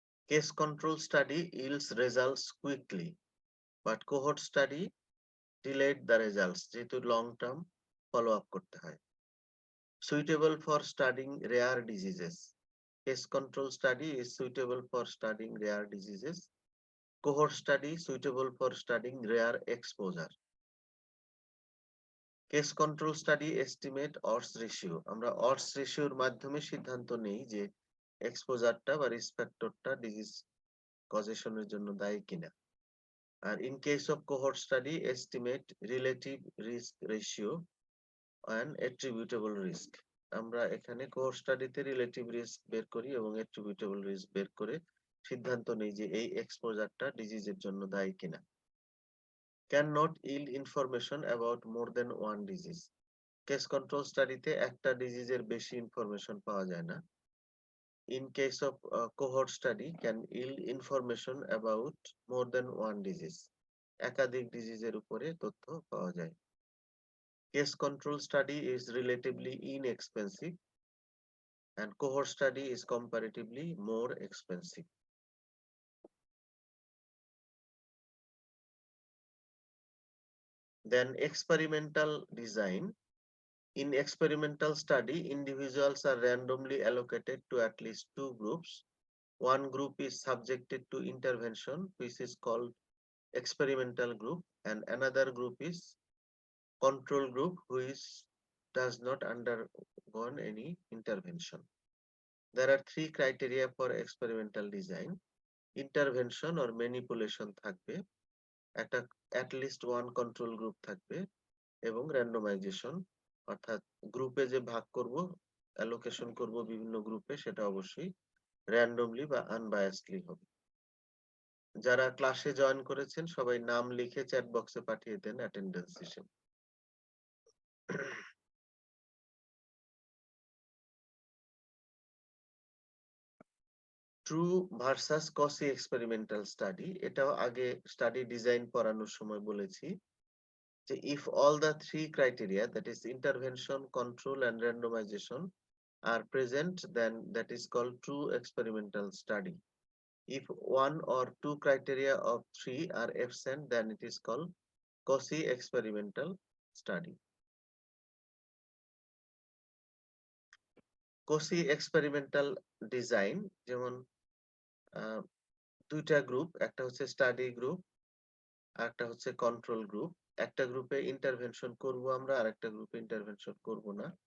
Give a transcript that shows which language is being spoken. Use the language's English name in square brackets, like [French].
[English] Case control study yields results quickly, but cohort study delayed the results [Bangla] যেহেতু [English] long term follow up [Bangla] করতে হয়। [English] Suitable for studying rare diseases. Case control study is suitable for studying rare diseases. Cohort study suitable for studying rare exposure. Case control study estimate odds ratio, [Bangla] আমরা ods রেশিওর মাধ্যমে সিদ্ধান্ত নেই যে এক্সপোজারটা বা risk ফ্যাক্টরটা disease কজেশনের জন্য দায়ী কিনা। [English] আর in case of cohort study estimate relative risk ratio and attributable risk. [Bangla] আমরা এখানে কোহর্ট স্টাডিতে রিলেটিভ রিস্ক বের করি এবং অ্যাট্রিবিউটেবল রিস্ক বের করে সিদ্ধান্ত নেই যে এই এক্সপোজারটা ডিজিজের জন্য দায়ী কিনা। [English] Can not yield information about more than one disease. [Bangla] Case control স্টাডিতে একটা ডিজিজের বেশি ইনফরমেশন পাওয়া যায় না। [English] In case of cohort study can yield information about more than one disease. [Bangla] একাধিক ডিজিজের উপরে তথ্য পাওয়া যায়। [English] Case control study is relatively inexpensive. and cohort study is comparatively more expensive. Then experimental design. In experimental study, individuals are randomly allocated to at least two groups. One group is subjected to intervention, which is called experimental group, and another group is control group, which does not undergo any intervention. There are three criteria for experimental design: intervention or manipulation [Bangla] থাকবে, একটা [English] at least one control group [Bangla] থাকবে, এবং randomization অর্থাৎ গ্রুপে যে ভাগ করব, allocation করব বিভিন্ন গ্রুপে, সেটা অবশ্যই randomly বা unbiasedly হবে। যারা ক্লাসে জয়েন করেছেন সবাই নাম লিখে চ্যাট বক্সে পাঠিয়ে দেন অ্যাটেন্ডেন্স হিসেবে। [English] true versus quasi experimental study, [Bangla] এটাও আগে স্টাডি ডিজাইন পড়ানোর সময় বলেছি যে [English] if all the three criteria, that is intervention, control and randomization, are present, then that is called true experimental study. If one or two criteria of three are absent, then it is called quasi experimental study. [Bangla] quasi experimental design যেমন দুইটা group, একটা হচ্ছে study group আর একটা হচ্ছে control group. একটা গ্রুপে intervention করব আমরা, আর একটা গ্রুপে ইন্টারভেনশন করব না।